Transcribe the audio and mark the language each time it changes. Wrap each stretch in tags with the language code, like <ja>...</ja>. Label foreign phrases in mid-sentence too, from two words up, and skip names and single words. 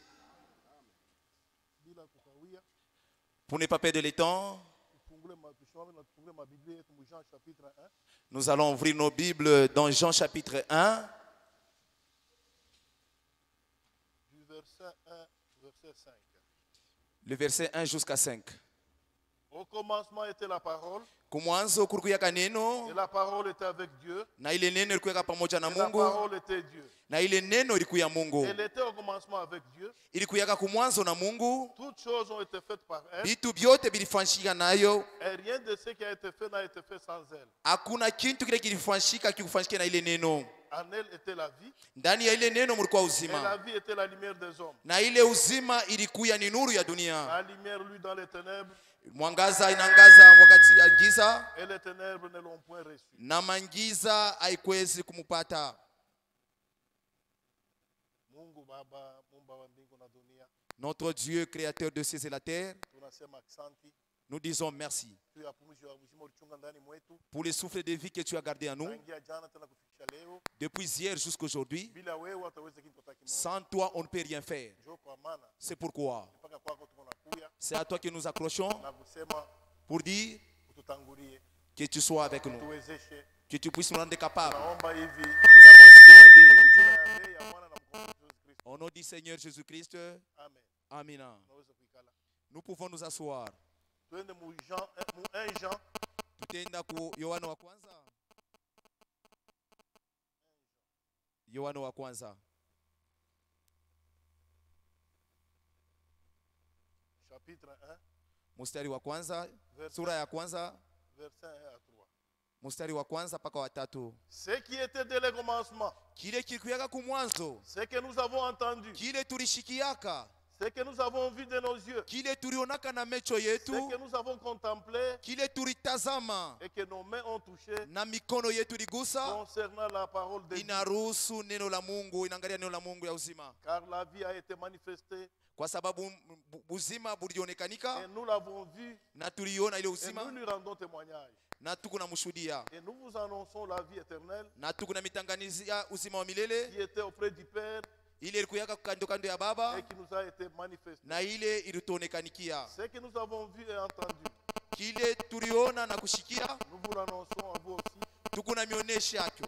<fr>Pour ne pas perdre le temps, nous allons ouvrir nos Bibles dans Jean chapitre 1. Du verset 1, verset 5. Le verset 1 jusqu'à 5. Au commencement était la parole.</fr> <sw>Kumwanzo kulikuwa neno,</sw> <fr>Et la parole était avec Dieu.</fr> <sw>na ile neno ilikuwa pamoja na</sw> <fr>Et la</fr> <sw>Mungu,</sw> <fr>parole était Dieu.</fr> <sw>na ile neno ilikuwa Mungu.</sw> <fr>Elle était au commencement avec Dieu.</fr> <sw>Ilikuwa kumwanzo na Mungu,</sw> <fr>Toutes choses ont été faites par elle.</fr> <sw>vitu vyote vilifanyika nayo.</sw> <fr>Et rien de ce qui a été fait n'a été fait sans elle.</fr> <sw>Hakuna kitu kile kilifanyika kikufanyika na ile neno.</sw> <fr>En elle était la vie.</fr> <sw>Ndani ya ile neno mlikuwa</sw> <fr>Et la</fr> <sw>uzima,</sw> <fr>vie était la lumière des hommes.</fr> <sw>na ile uzima ilikuwa ni nuru ya dunia.</sw> <fr>La lumière, lui, dans les ténèbres.</fr> <sw>Mwangaza inangaza wakati ya giza,</sw> <fr>Et les ténèbres ne l'ont point reçu.</fr> <sw>na mangiza haikwezi kumupata. Mungu Baba, Muumba wa mbingu na dunia.</sw> <fr>Notre Dieu, créateur de cieux et la terre,</fr> <sw>Tunasema asante.</sw> <fr>nous disons merci</fr> <sw>Tu ya pumzi wa uzima ulichunga ndani mwetu.</sw> <fr>pour le souffle de vie que tu as gardé en nous</fr> <sw>Tangia jana tena kufikisha leo.</sw> <fr>depuis hier jusqu'à aujourd'hui.</fr> <sw>Bila wewe hataweza kitu hata kimoja.</sw> <fr>Sans toi, on ne peut rien faire.</fr> <sw>Njoo kwa maana</sw> <fr>C'est pourquoi</fr> <sw>mpaka kwako tuko nakuya</sw> <fr>c'est à toi que nous accrochons</fr> <sw>na kusema</sw> <fr>pour dire</fr> <sw>ututangulie,</sw> <fr>que tu sois avec nous,</fr> <sw>tuwezeshe.</sw> <fr>que tu puisses nous rendre capables.</fr> <sw>Naomba hivi</sw> <fr>Nous avons ainsi demandé</fr> <sw>jina ya bei ya mwana na mkombozi Yesu Kristo.</sw> <fr>au nom du Seigneur Jésus-Christ. Amen.</fr> <sw>Amina. Naweza kuikala.</sw> <fr>Nous pouvons nous asseoir.</fr> <sw>Twende mu Jean, mu 1 Jean Tutaenda ku Yohana wa kwanza. Yohana wa kwanza</sw> <fr>chapitre 1</fr> <sw>mstari wa kwanza,</sw> <fr>verset,</fr> <sw>sura ya kwanza</sw> <fr>verset 1 à 3.</fr> <sw>mstari wa kwanza mpaka wa tatu.</sw> <fr>Ce qui était dès le commencement,</fr> <sw>Kile kilikuwa kumwanzo,</sw> <fr>ce que nous avons entendu,</fr> <sw>kile tulishikiaka,</sw> <fr>ce que nous avons vu de nos yeux,</fr> <sw>kile tulionaka na macho</sw> <fr>ce</fr> <sw>yetu,</sw> <fr>que nous avons contemplé</fr> <sw>kile tulitazama</sw> <fr>et que nos mains ont touché</fr> <sw>na mikono yetu ligusa,</sw> <fr>concernant la parole de Dieu.</fr> <sw>inaruhusu neno la Mungu, inaangalia neno la Mungu ya uzima,</sw> <fr>Car la vie a été manifestée</fr> <sw>kwa sababu uzima bulionekanika</sw> <fr>et nous l'avons vu</fr> <sw>na tuliona ile</sw> <fr>et</fr> <sw>uzima</sw> <fr>nous lui rendons témoignage.</fr> <sw>na tuko na mshuhudia</sw> <fr>Et nous vous annonçons la vie éternelle</fr> <sw>na tuko na mitanganizia uzima wa milele</sw> <fr>qui était auprès du Père</fr> <sw>ile ilikuwa kando kando ya Baba</sw> <fr>et qui nous a été manifestée.</fr> <sw>na ile ilituonekanikia.</sw> <fr>Ce que nous avons vu et entendu,</fr> <sw>Kile tuliona na kushikia</sw> <fr>nous vous l'annonçons à vous aussi,</fr> <sw>tuko na mionesho yake,</sw>